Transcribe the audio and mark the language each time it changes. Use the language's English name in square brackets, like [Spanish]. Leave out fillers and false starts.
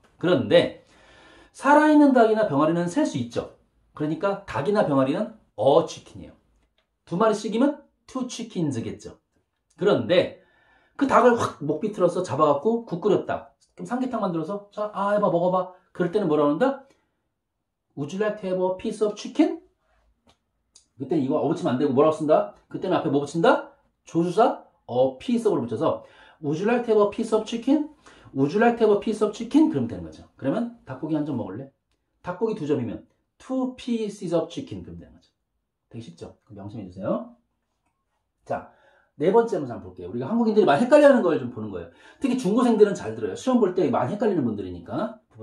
[Korean] 그런데 살아있는 닭이나 병아리는 셀 수 있죠. 그러니까 닭이나 병아리는 치킨이에요. 두 마리씩이면 [English] two chickens [Korean] 겠죠. 그런데 그 닭을 확 목 비틀어서 잡아갖고 국 끓였다. 그럼 삼계탕 만들어서 자, 해봐 먹어봐. 그럴 때는 뭐라고 한다? [English] Would you like to have a piece of chicken? [Korean] 그때 이거 붙이면 안 되고 뭐라고 쓴다? 그때는 앞에 뭐 붙인다? [English] 조수사 a piece of를 [Korean] 붙여서 [English] Would you like to have a piece of chicken? Would you like to have a piece of chicken? [Korean] 그러면 되는 거죠. 그러면 닭고기 한 점 먹을래? 닭고기 2점이면 [English] two pieces of chicken [Korean] 그러면 되는 거죠. 되게 쉽죠? 그럼 명심해 주세요. 자, 네 번째 문제 한번 볼게요. 우리가 한국인들이 많이 헷갈려하는 걸 좀 보는 거예요. 특히 중고생들은 잘 들어요. 시험 볼 때 많이 헷갈리는 부분들이니까.